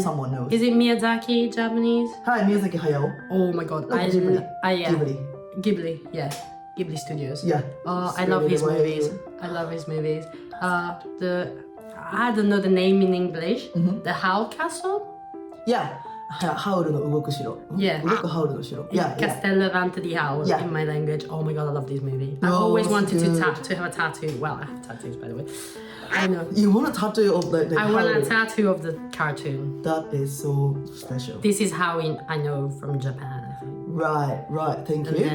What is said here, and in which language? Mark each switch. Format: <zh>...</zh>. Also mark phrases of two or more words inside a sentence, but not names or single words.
<en>someone knows. Is it Miyazaki Japanese? Hi, Miyazaki Hayao. Oh my god. Ghibli, yeah. Ghibli Studios. Yeah. I love his movies. I love his movies. I don't know the name in English. The Howl Castle?</en> <ja>Yeah. ハウルの動く城。 Yeah. 動くハウルの城。Yeah.</ja> <it>Castello Vante di Howl</it> <en>Yeah. in my language. Oh my god, I love this movie. I've Oh, always so wanted good. to have a tattoo. Well, I have tattoos by the way. I know. You want a tattoo of the I want a Howl? tattoo of the cartoon. That is so special. This is how I know from Japan, I think. Right, right. Thank And you.</en>